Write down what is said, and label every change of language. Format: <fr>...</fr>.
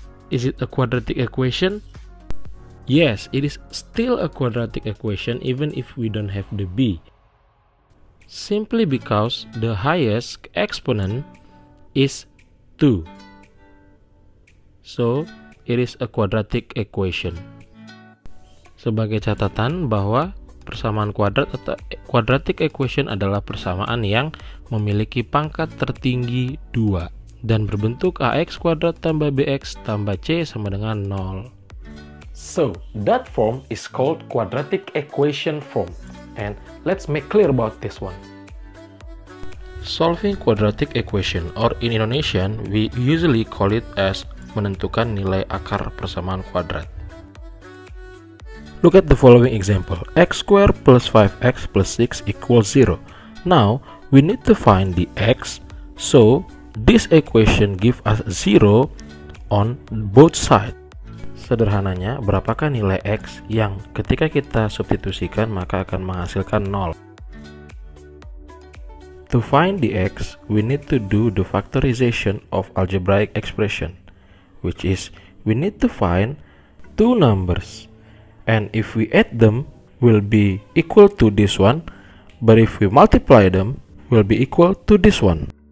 <en>Is it a quadratic equation? Yes, it is still a quadratic equation even if we don't have the b. Simply because the highest exponent is 2. So, it is a quadratic equation.</en> <id>Sebagai catatan bahwa persamaan kuadrat atau quadratic equation adalah persamaan yang memiliki pangkat tertinggi 2 dan berbentuk ax kuadrat tambah bx tambah c sama dengan 0.</id> <en>So, that form is called quadratic equation form. And let's make clear about this one. Solving quadratic equation, or in Indonesian, we usually call it as</en> <id>menentukan nilai akar persamaan kuadrat.</id> <en>Look at the following example. X squared plus 5x plus 6 equals 0. Now, we need to find the x, so this equation gives us 0 on both sides.</en> <id>Sederhananya, berapakah nilai x yang ketika kita substitusikan maka akan menghasilkan 0?</id> <en>To find the x, we need to do the factorization of algebraic expression, which is we need to find two numbers, and if we add them, will be equal to this one, but if we multiply them, will be equal to this one.</en>